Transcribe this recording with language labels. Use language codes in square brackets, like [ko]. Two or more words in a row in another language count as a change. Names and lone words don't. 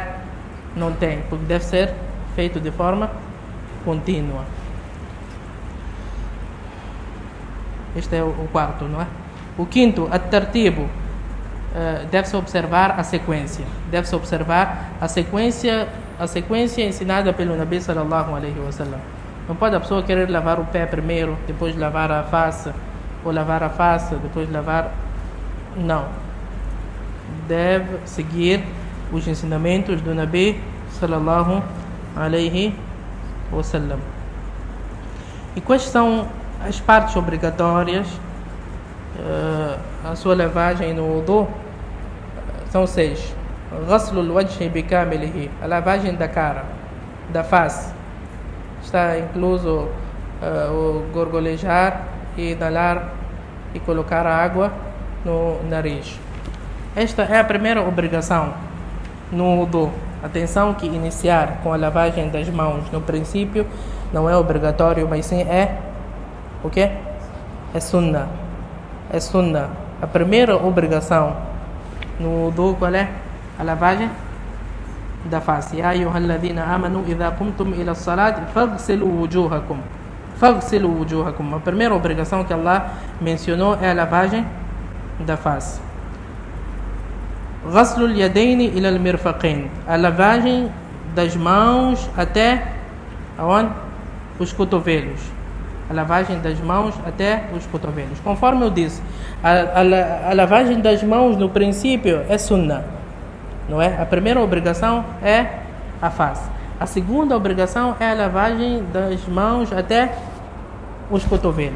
[pt] Não tem, porque deve ser feito de forma contínua. Este é o quarto, não é? O quinto, at-tartibu, deve-se observar a sequência. A sequência ensinada pelo Nabi [ar] صلى الله عليه وسلم. [pt] Não pode a pessoa querer lavar o pé primeiro, depois lavar a face, ou lavar a face, depois lavar... Não. Deve seguir os ensinamentos do Nabi [ar] صلى الله عليه وسلم. [pt] E quais são as partes obrigatórias? A sua lavagem no wudu são 6. [ar] غسل الوجه بكماله, [pt] a lavagem da cara, da face. Está incluso o gorgolejar e inalar e colocar a água no nariz. Esta é a primeira obrigação no wudu. Atenção que iniciar com a lavagem das mãos no princípio não é obrigatório, mas sim é o quê? É sunnah. É sunnah. A primeira obrigação no wudu qual é? A lavagem da face. [ar] يا أيها الذين آمنوا إذا قمتم إلى الصلاة فاغسلوا وجوهكم. فاغسلوا وجوهكم. [pt] A primeira obrigação que Allah mencionou é a lavagem da face. [ar] غسل اليدين إلى المرفقين. [pt] A lavagem das mãos até aonde? Os cotovelos. A lavagem das mãos até os cotovelos. Conforme eu disse, a lavagem das mãos no princípio é sunnah, não é? A primeira obrigação é a face. A segunda obrigação é a lavagem das mãos até os cotovelos.